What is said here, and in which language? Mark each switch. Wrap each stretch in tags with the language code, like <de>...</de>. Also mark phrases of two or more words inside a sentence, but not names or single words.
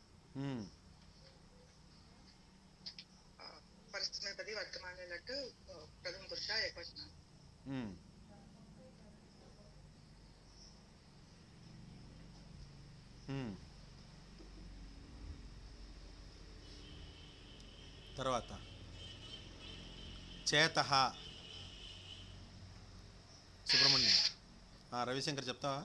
<sa>ఉమ్, परस्मैपदी वर्तमाने लट् प्रथम पुरुष एकवचन ఉమ్. ఉమ్.</sa> <te>తర్వాత చేతః సుబ్రహ్మణ్యం రవిశంకర్ చెప్తావా?</te>